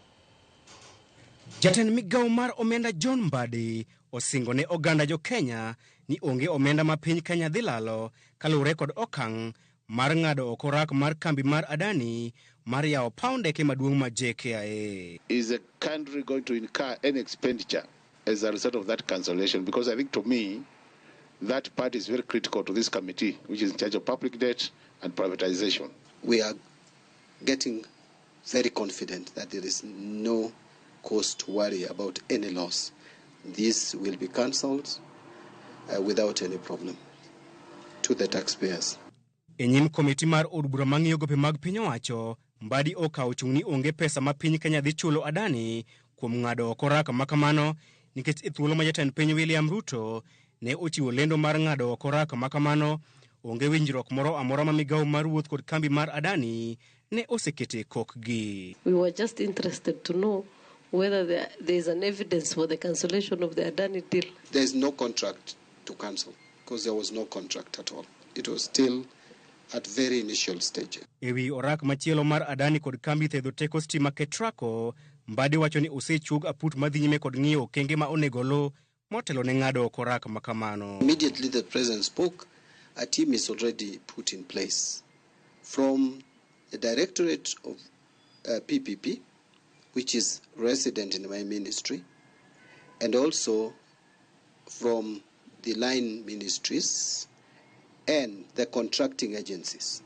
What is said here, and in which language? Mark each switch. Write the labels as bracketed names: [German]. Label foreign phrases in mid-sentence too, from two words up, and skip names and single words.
[Luo (Kenya and Tanzania)] Jatend migawo mar omenda John Mbadi osingo ne oganda jo Kenya ni onge omenda ma piny Kenya dhi lalo kaluwore kod okang' mar ng'ado oko rak mar kambi mar Adani mar yawo paw ndeke maduong' ma JKIA. [English] Is the country going to incur any expenditure as a result of that cancellation? Because I think to me, that part is very critical to this committee, which is in charge of public debt and privatization. We are getting very confident that there is no cause to worry about any loss. This will be cancelled without any problem to the taxpayers. [Luo (Kenya and Tanzania)] Enyim komiti mar od bura mang'iyo gope mag piny owacho, Mbadi okawo chung' ni onge pesa ma piny Kenya dhi chulo Adani kuom ng'ado oko rak makamano nikech e thuolo ma jatend piny William Ruto ne ochiwo lendo mar ng'ado oko rak makamano onge winjruok moro amora ma migawo mar wuoth kod kambi mar Adani ne osekete kokgi. [English] We were just interested to know whether there is an evidence for the cancellation of the Adani deal. There is no contract to cancel because there was no contract at all. It was still at very initial stage. [Luo (Kenya and Tanzania)] Ewi orak machielo mar Adani kod kambi thedho teko stima Ketraco, Mbadi wacho ni osechug aput madhi nyime kod ng'iyo okenge ma onego lo motelo ne ng'ado oko rak makamano. [English] Immediately the president spoke, a team is already put in place from the Directorate of PPP, which is resident in my ministry, and also from the line ministries and the contracting agencies.